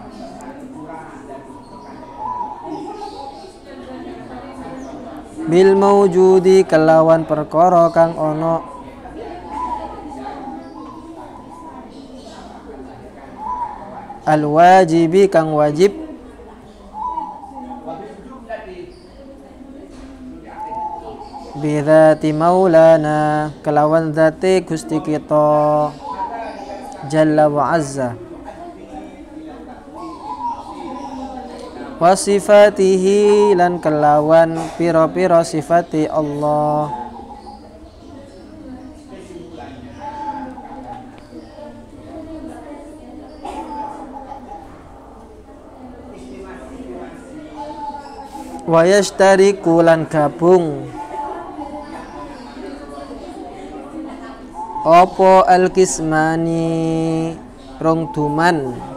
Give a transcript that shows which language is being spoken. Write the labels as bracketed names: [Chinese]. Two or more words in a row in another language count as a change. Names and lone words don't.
[Arabic] بالموجود [Javanese] kelawan perkara kang ono, [Arabic] الواجب [Javanese] kang wajib, [Arabic] بذات مولانا [Javanese] kelawan zati Gusti kita [Arabic] جل وعز, وصفاته [Javanese] lan kelawan pira-pira sifati Allah, [Arabic] ويشترك [Javanese] lan gabung opo al-kismani rong duman,